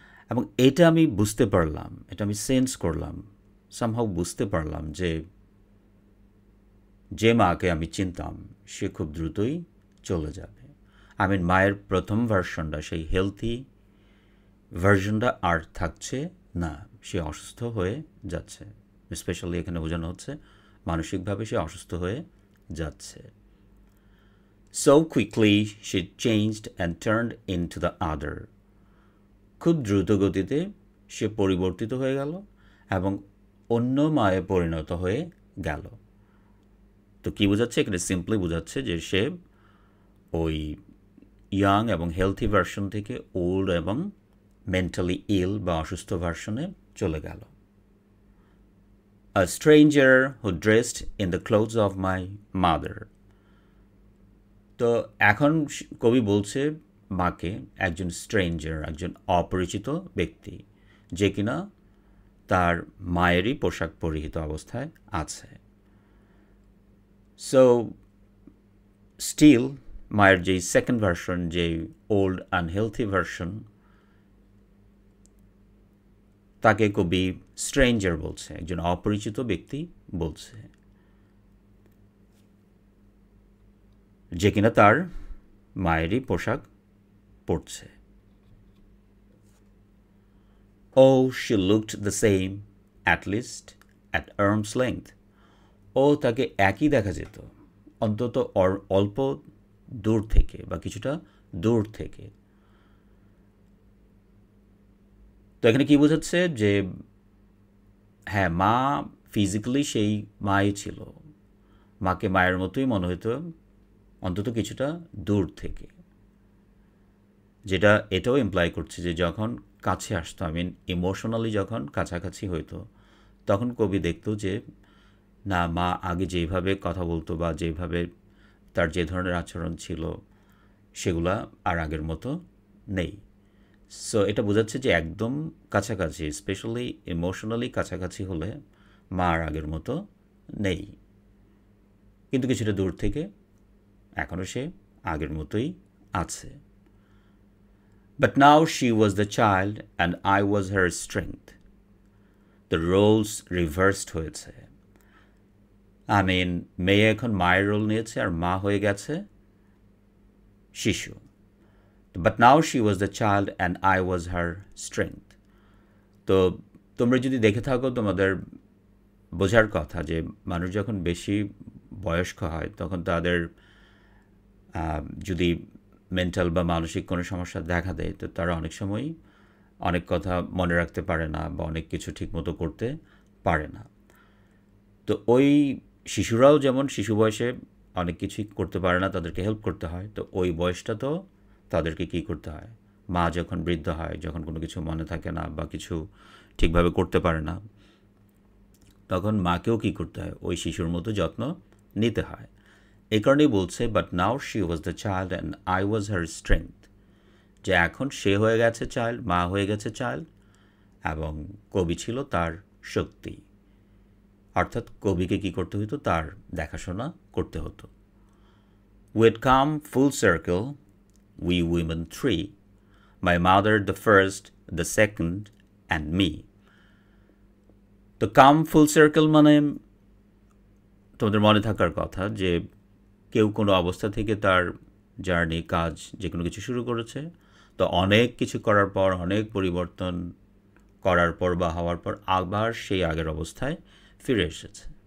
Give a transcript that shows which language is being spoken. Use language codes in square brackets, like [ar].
[bn] এবং এটা আমি বুঝতে পারলাম, এটা আমি সেন্স করলাম, সামহাউ বুঝতে পারলাম যে মাকে আমি চিনতাম সে খুব দ্রুতই চলে যাবে। মায়ের প্রথম ভার্সনটা, সেই হেলথি ভার্সনটা আর থাকছে না, সে অসুস্থ হয়ে যাচ্ছে। স্পেশালি এখানে বোঝানো হচ্ছে মানসিকভাবে সে অসুস্থ হয়ে যাচ্ছে। [en] So quickly she changed and turned into the other. [bn] খুব দ্রুত গতিতে সে পরিবর্তিত হয়ে গেল এবং অন্য মায়ে পরিণত হয়ে গেল। তো কী বোঝাচ্ছে এখানে? সিম্পলি বোঝাচ্ছে যে সে ওই ইয়াং এবং হেলথি ভার্সন থেকে ওল্ড এবং মেন্টালি ইল বা অসুস্থ ভার্সনে চলে গেল। [en] A stranger who dressed in the clothes of my mother. [bn] তো এখন কবি বলছে মাকে একজন স্ট্রেঞ্জার, একজন অপরিচিত ব্যক্তি, যে কিনা তার মায়েরই পোশাক পরিহিত অবস্থায় আছে। সো স্টিল মায়ের যেই সেকেন্ড ভার্সন, যেই ওল্ড আনহেলথি ভার্সন, তাকে কবি স্ট্রেঞ্জার বলছে, একজন অপরিচিত ব্যক্তি বলছে, যে কিনা তার মায়েরই পোশাক পড়ছে। [en] Oh, she looked the same, at least at arm's length. [bn] ও তাকে একই দেখা যেত, অন্তত অল্প দূর থেকে বা কিছুটা দূর থেকে। তো এখানে কি বোঝাচ্ছে যে হ্যাঁ, মা ফিজিক্যালি সেই মাই ছিল, মাকে মায়ের মতোই মনে হতো, অন্তত কিছুটা দূর থেকে। যেটা এটাও ইমপ্লাই করছে যে যখন কাছে আসতো, [en] I mean [bn] ইমোশনালি যখন কাছাকাছি হইতো, তখন কবি দেখতো যে না, মা আগে যেভাবে কথা বলতো বা যেভাবে তার যে ধরনের আচরণ ছিল সেগুলা আর আগের মতো নেই। সো এটা বোঝাচ্ছে যে একদম কাছাকাছি, স্পেশালি ইমোশনালি কাছাকাছি হলে মা আর আগের মতো নেই, কিন্তু কিছুটা দূর থেকে এখনও সে আগের মতোই আছে। [en] But now she was the child and I was her strength. The roles reversed [bn] হয়েছে। [en] I mean, [bn] মেয়ে এখন মায়ের রোল নিয়েছে আর মা হয়ে গেছে শিশু। [en] But now she was the child and I was her strength. [bn] তো তোমরা যদি দেখে থাকো, তোমাদের বোঝার কথা যে মানুষ যখন বেশি বয়স্ক হয় তখন তাদের যদি মেন্টাল বা মানসিক কোনো সমস্যা দেখা দেয়, তো তারা অনেক সময়ই অনেক কথা মনে রাখতে পারে না বা অনেক কিছু ঠিকমতো করতে পারে না। তো ওই শিশুরাও যেমন শিশু বয়সে অনেক কিছুই করতে পারে না, তাদেরকে হেল্প করতে হয়। তো ওই বয়সটা তো তাদেরকে কী করতে হয়, মা যখন বৃদ্ধ হয়, যখন কোনো কিছু মনে থাকে না বা কিছু ঠিকভাবে করতে পারে না, তখন মাকেও কী করতে হয়, ওই শিশুর মতো যত্ন নিতে হয়। এই কারণেই বলছে [en] but now she was the child and I was her strength, [bn] যে এখন সে হয়ে গেছে চাইল্ড, মা হয়ে গেছে চাইল্ড, এবং কবি ছিল তার শক্তি। অর্থাৎ কবিকে কী করতে হতো, তার দেখাশোনা করতে হতো। [en] We'd come full circle, we women three, my mother the first, the second, and me. [bn] তো [en] come full circle [bn] মানে তোমাদের মনে থাকার কথা যে কেউ কোনো অবস্থা থেকে তার জার্নি, কাজ, যে কোনো কিছু শুরু করেছে, তো অনেক কিছু করার পর, অনেক পরিবর্তন করার পর বা হওয়ার পর আবার সেই আগের অবস্থায় ফিরে এসেছে।